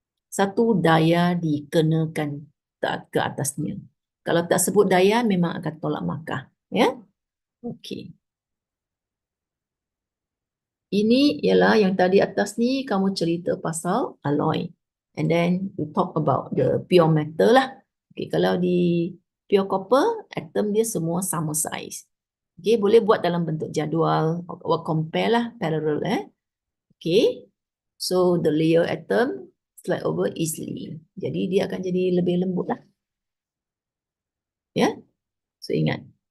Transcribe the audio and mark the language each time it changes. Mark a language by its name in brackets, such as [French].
[Malay] Satu daya dikenakan ke atasnya. Kalau tak sebut daya, memang akan tolak markah. Ya? Okay. Ini ialah yang tadi atas ni kamu cerita pasal alloy. [English] And then you talk about the pure metal lah. [Malay] Okay, kalau di pure copper, atom dia semua sama size. Okay, boleh buat dalam bentuk jadual, or compare lah, parallel. [English] Okay, so the layer atom slide over easily. [Malay] Jadi dia akan jadi lebih lembut lah. Ya, so ingat.